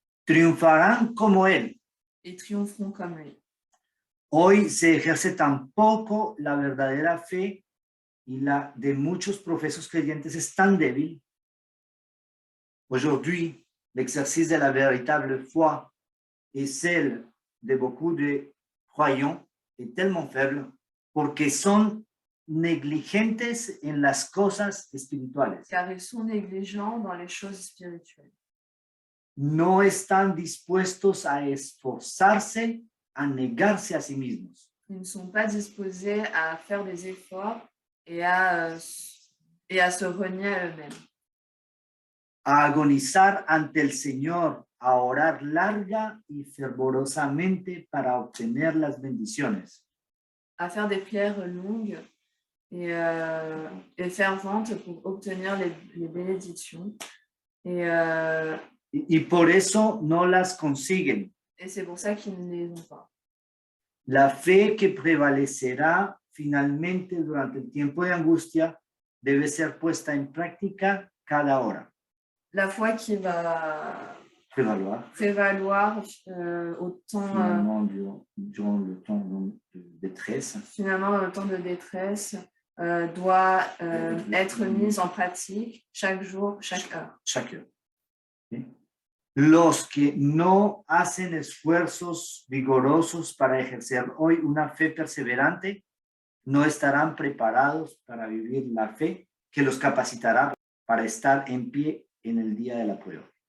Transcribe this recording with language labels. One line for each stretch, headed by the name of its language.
Spanish: Triunfarán como él.
French: Et triompheront comme lui.
Spanish: Hoy se ejerce tan poco la verdadera fe y la de muchos profesos creyentes es tan débil.
French: Aujourd'hui, l'exercice de la véritable foi et celle de beaucoup de croyants est tellement faible
Spanish: porque son negligentes en las cosas espirituales.
French: Car ils sont négligents dans les choses spirituelles.
Spanish: No están dispuestos a esforzarse, a negarse a sí mismos.
French: Ils ne sont pas disposés à faire des efforts et à se renier à eux-mêmes.
Spanish: A agonizar ante el Señor, a orar larga y fervorosamente para obtener las bendiciones.
French: À faire des prières longues et ferventes pour obtenir les bénédictions.
Spanish: Y por eso no las consiguen.
French: Et c'est pour ça qu'ils ne les ont pas.
Spanish: La fe que prevalecerá finalmente durante el tiempo de angustia debe ser puesta en práctica cada hora.
French: La foi qui va prévaloir au temps, finalement durant le temps de détresse. Finalement, dans le temps de détresse, doit être mise en pratique chaque jour, chaque heure. Chaque heure. ¿Sí?
Spanish: Los que no hacen esfuerzos vigorosos para ejercer hoy una fe perseverante no estarán preparados para vivir la fe que los capacitará para estar en pie en el día de la prueba.